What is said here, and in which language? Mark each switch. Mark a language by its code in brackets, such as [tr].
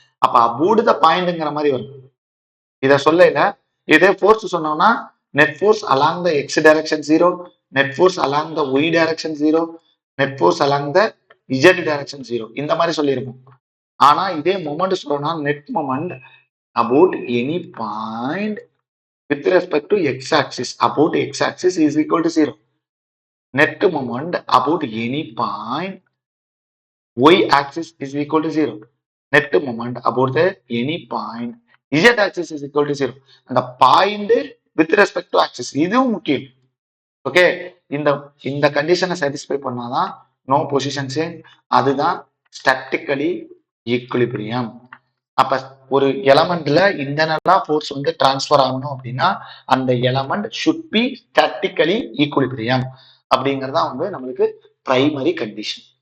[ta] அப்ப about the பாயிண்ட்ங்கிற மாதிரி வரும். இத சொல்லல இதே ஃபோர்ஸ் சொன்னோம்னா net force along the X direction zero, net force along the why direction zero, net force along the Z direction zero, இந்த மாதிரி சொல்லியிருக்கும். ஆனா இதே மொமெண்ட் சொல்லணும்னா [en] Net moment about any point with respect to x-axis about x-axis is equal to 0. Net moment about any point y-axis is equal to 0. Net moment about the any point z-axis is equal to 0. [ta] அந்த point [en] with respect to axis [ta] இதுவும் முக்கியம். Okay, இந்த கண்டிஷனை satisfy பண்ணாதான் no position change, அதுதான் statically equilibrium. அப்ப ஒரு எலமெண்ட்ல இன்டர்னலா force வந்து டிரான்ஸ்ஃபர் ஆகணும் அப்படின்னா அந்த element should be statically equilibrium அப்படிங்கறதா வந்து நம்மளுக்கு பிரைமரி கண்டிஷன்.